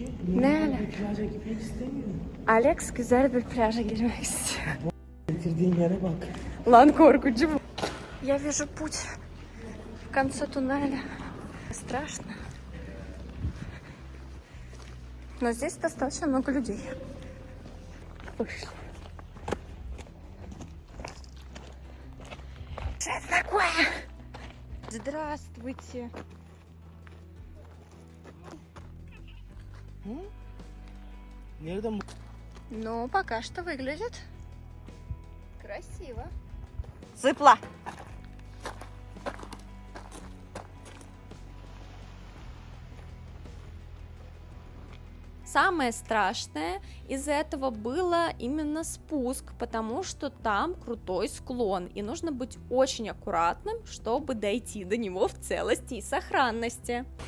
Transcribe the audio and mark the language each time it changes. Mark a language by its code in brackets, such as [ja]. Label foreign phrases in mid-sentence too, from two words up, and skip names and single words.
[tr] Ne? bir plaja gitmek istemiyor. Alex güzel bir plaja girmek istiyor. Getirdiğin yere bak. Lan korkucu bu. [ru] Я вижу путь в конце туннеля. Страшно. Но здесь достаточно много людей. Пошли. Что это такое? Здравствуйте. [tr] Nereden bu? [ru] Ну, пока что выглядит Красиво. зыпло. Самое страшное из этого было именно спуск, потому что там крутой склон, и нужно быть очень аккуратным, чтобы дойти до него в целости и сохранности.